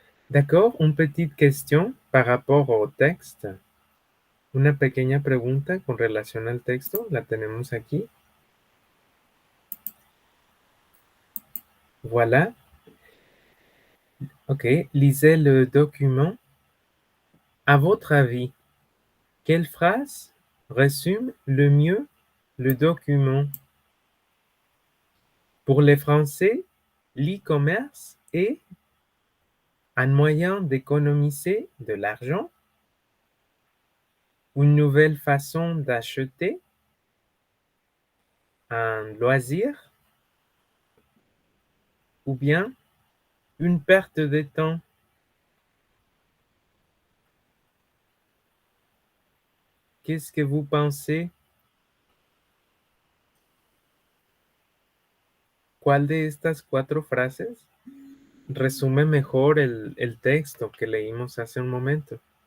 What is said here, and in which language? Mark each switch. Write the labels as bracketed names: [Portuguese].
[French] D'accord, une petite question par rapport au texte. [Spanish] Una pequeña pregunta con relación al texto. La tenemos aquí. [French] Voilà. Ok, lisez le document. À votre avis, quelle phrase résume le mieux le document? Pour les Français, l'e-commerce est un moyen d'économiser de l'argent, une nouvelle façon d'acheter, un loisir ou bien une perte de temps. Qu'est-ce que vous pensez? [Spanish] ¿Cuál de estas cuatro frases resume mejor el texto que leímos hace un momento?